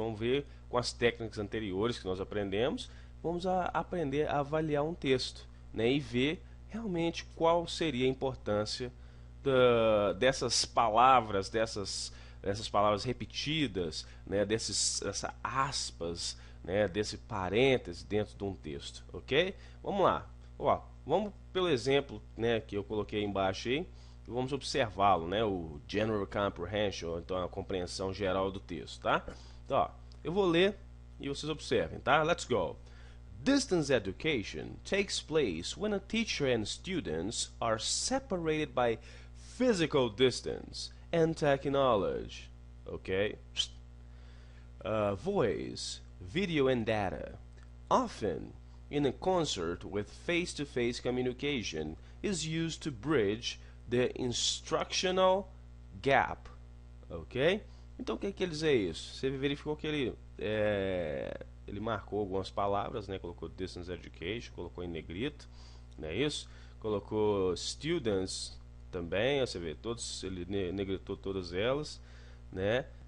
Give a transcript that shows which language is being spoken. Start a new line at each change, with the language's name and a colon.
Portuguese: Vamos ver com as técnicas anteriores que nós aprendemos, vamos aprender a avaliar um texto, né, e ver realmente qual seria a importância dessas palavras, dessas palavras repetidas, né, dessas aspas, né, desse parêntese dentro de um texto, ok? Vamos lá. Ó, vamos pelo exemplo, né, que eu coloquei embaixo aí, e vamos observá-lo, né, o General Comprehension, então a compreensão geral do texto, tá? Então, ó, eu vou ler e vocês observem, tá?
English: Let's go. Distance education takes place when a teacher and students are separated by physical distance and technology, ok? Voice, video and data, often in a concert with face-to-face communication, is used to bridge the instructional gap, ok?
Portuguese: Então o que quer dizer isso? Você verificou que ele marcou algumas palavras, né? Colocou distance education, colocou em negrito, não é isso? Colocou students também, você vê, ele negritou todas elas, né?